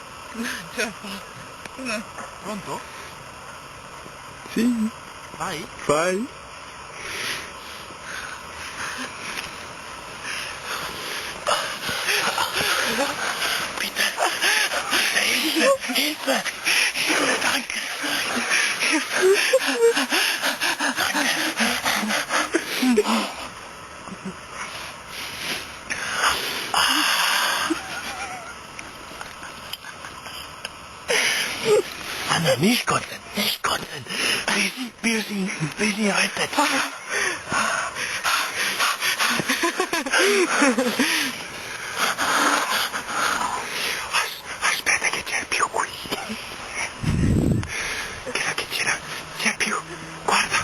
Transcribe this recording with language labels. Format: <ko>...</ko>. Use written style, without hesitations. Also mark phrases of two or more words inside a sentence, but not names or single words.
<it>Ce la fa. Pronto? Sì. Vai? Fai.</it> <de>Peter! Hilfe! Hilfe, danke! Anna, nicht kotzen, nicht kotzen. Wir sind rettet.</de> <it>Aspetta che c'è più qui. Che c'è più. Guarda.</it>